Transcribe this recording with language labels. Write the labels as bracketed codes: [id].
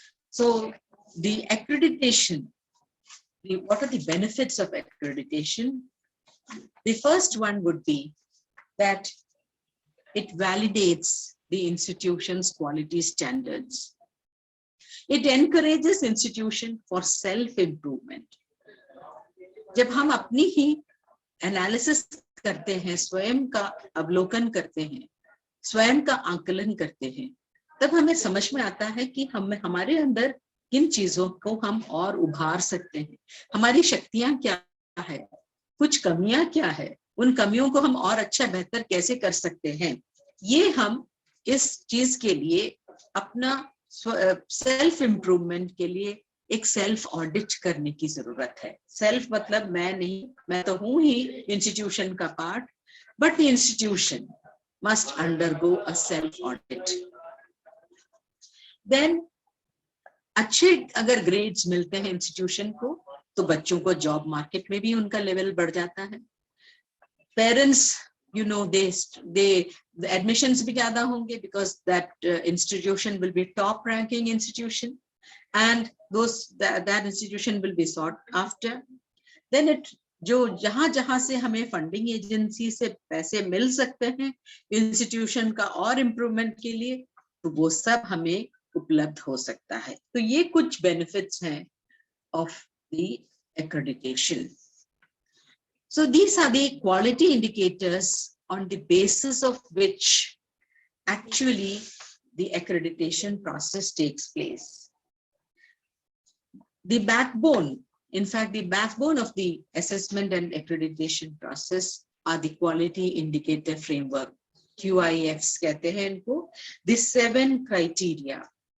[en] So the accreditation, what are the benefits of accreditation? The first one would be that it validates the institution's quality standards. It encourages institution for self-improvement. [hi] जब हम अपनी ही analysis करते हैं, स्वयं का अवलोकन करते हैं, स्वयं का आकलन करते हैं, तब हमें समझ में आता है कि हमारे अंदर किन चीजों को हम और उभार सकते हैं, हमारी शक्तियां क्या है, कुछ कमियां क्या है, उन कमियों को हम और अच्छा बेहतर कैसे कर सकते हैं। ये हम इस चीज के लिए अपना सेल्फ इम्प्रूवमेंट के लिए एक सेल्फ ऑडिट करने की जरूरत है। सेल्फ मतलब मैं नहीं, मैं तो हूं ही इंस्टीट्यूशन का part, [en] But the institution must undergo a self audit. [hi] Then अच्छे अगर ग्रेड्स मिलते हैं इंस्टीट्यूशन को, तो बच्चों को जॉब मार्केट में भी उनका लेवल बढ़ जाता है। [en] parents the admissions [hi] भी ज्यादा होंगे, [en] because that institution will be top ranking institution, and that institution will be sought after. Then it [hi] जो जहां से हमें फंडिंग एजेंसी से पैसे मिल सकते हैं इंस्टीट्यूशन का और इम्प्रूवमेंट के लिए, तो वो सब हमें उपलब्ध हो सकता है. तो ये कुछ बेनिफिट्स हैं [en] of the accreditation. So these are the quality indicators on the basis of which actually the accreditation process takes place. The backbone, in fact, the backbone of the assessment and accreditation process are the quality indicator framework, QIFs [hi] कहते हैं इनको, [en] the 7 criteria.